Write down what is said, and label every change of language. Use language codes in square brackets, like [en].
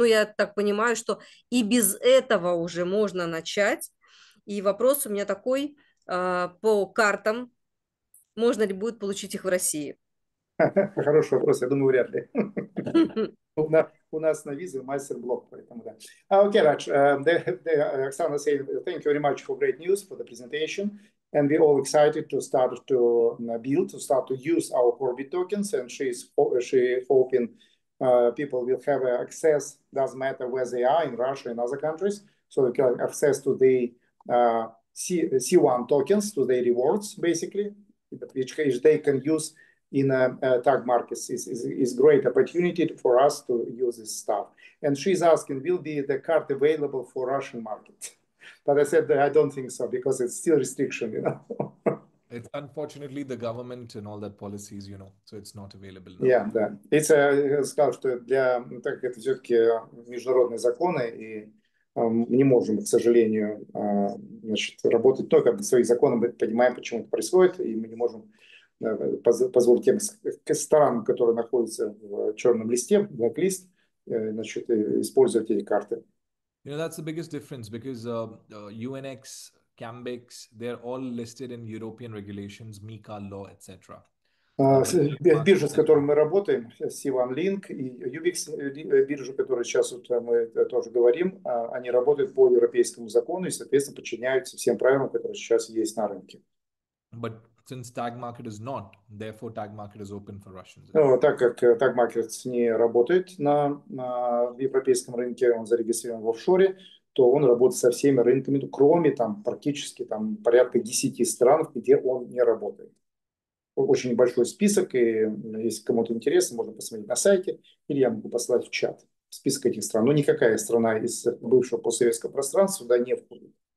[ru] Ну, я так понимаю, что и без этого уже можно начать. И вопрос у меня такой по картам. Можно ли будет получить их в России? Хороший вопрос, я думаю, вряд ли. У нас на визе мастер-блок, поэтому да. [en] Okay, Raj, Oksana said, thank you very much for great news for the presentation. And we're all excited to start to build, to start to use our CORBIT tokens. And she hoping people will have access, doesn't matter where they are, in Russia and other countries. So they can have access to the C1 tokens, to their rewards, basically, which they can use in tag markets is great opportunity for us to use this stuff. And she's asking, will be the card available for Russian market? But I said that I don't think so, because it's still restriction, you know. It's unfortunately the government and all that policies, you know, so it's not available now. Yeah, да. [ru] Я сказал, что так это все-таки международные законы, и мы не можем, к сожалению, значит, работать только по своим законам, мы понимаем, почему это происходит, и мы не можем позволить тем странам, которые находятся в черном листе, blacklist, значит, использовать эти карты. [en] You know, that's the biggest difference, because UNX, Cambix, they're all listed in European regulations, MiCA law, etc. [ru] Биржа, с которой мы работаем, C1 Link и UBIX биржа, которая сейчас вот мы тоже говорим, они работают по европейскому закону и, соответственно, подчиняются всем правилам, которые сейчас есть на рынке. [en] But since tag market is not, therefore tag market is open for Russians. [ru] Так как tag market не работает на европейском рынке, он зарегистрирован в офшоре, то он работает со всеми рынками, кроме там практически там порядка 10 стран, где он не работает. Очень большой список, и если кому-то интересно, можно посмотреть на сайте, или я могу послать в чат список этих стран. Но никакая страна из бывшего постсоветского пространства сюда не входит.